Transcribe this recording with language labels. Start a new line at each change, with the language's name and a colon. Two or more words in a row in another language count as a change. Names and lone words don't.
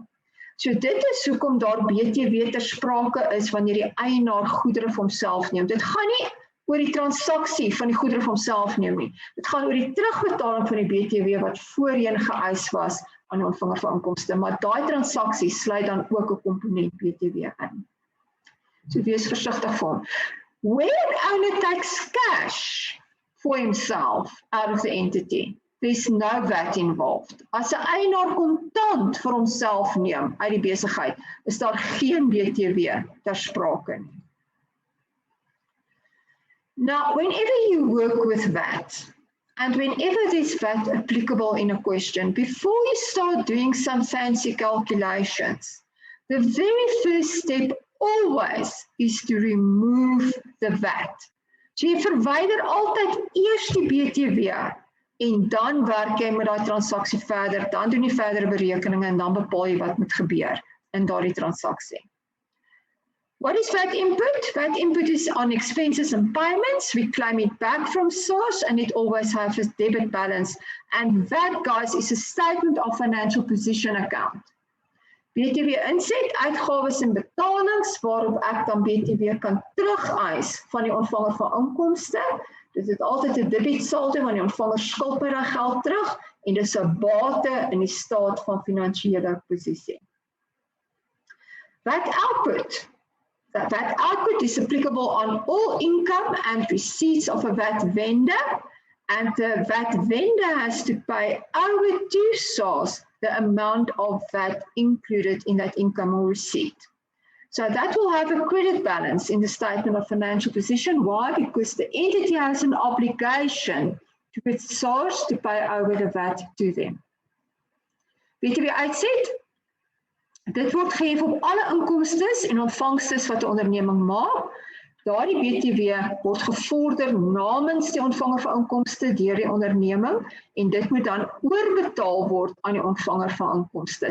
Afrikaans: So dit is hoekom daar BTW ter sprake is wanneer die eienaar goedere vir homself neem. Dit gaan nie oor die transaksie van die goedere vir homself neem nie. Dit gaan oor die terugbetaling van die BTW wat voorheen geëis was aan die ontvanger van inkomste, maar daai transaksie sluit dan ook 'n komponent BTW in. So wees versigtig vir hom.
English: When an owner takes cash for himself out of the entity, there's no VAT involved.
Afrikaans: As 'n eienaar kontant vir homself neem uit die besigheid, is daar geen BTW ter sprake nie.
English: Now, whenever you work with VAT, and whenever there's VAT applicable in a question, before you start doing some fancy calculations, the very first step always is to remove the VAT.
Afrikaans: So jy verwyder altyd eers die BTW en dan werk jy met daai transaksie verder, dan doen jy verdere berekeninge en dan bepaal jy wat moet gebeur in daardie transaksie.
English: What is VAT input? VAT input is on expenses and payments. We claim it back from source and it always has a debit balance. And VAT, guys, is a statement of financial position account.
Afrikaans: BTW inset, uitgawes en betalings, waarop ek dan BTW kan terugeis van die ontvanger van inkomste. Dit is altyd 'n debit saldo want die ontvanger skuld my daai geld terug en dis 'n bate in die staat van finansiële posisie.
English: VAT output. VAT output is applicable on all income and receipts of a VAT vendor, and the VAT vendor has to pay over to source the amount of VAT included in that income or receipt. So that will have a credit balance in the statement of financial position. Why? Because the entity has an obligation to its source to pay over the VAT to them.
Afrikaans: BTW uitset. Dit word gehef op alle inkomstes en ontvangstes wat 'n onderneming maak. Daardie BTW word gevorder namens die ontvanger van inkomste deur die onderneming en dit moet dan oorbetaal word aan die ontvanger van inkomste.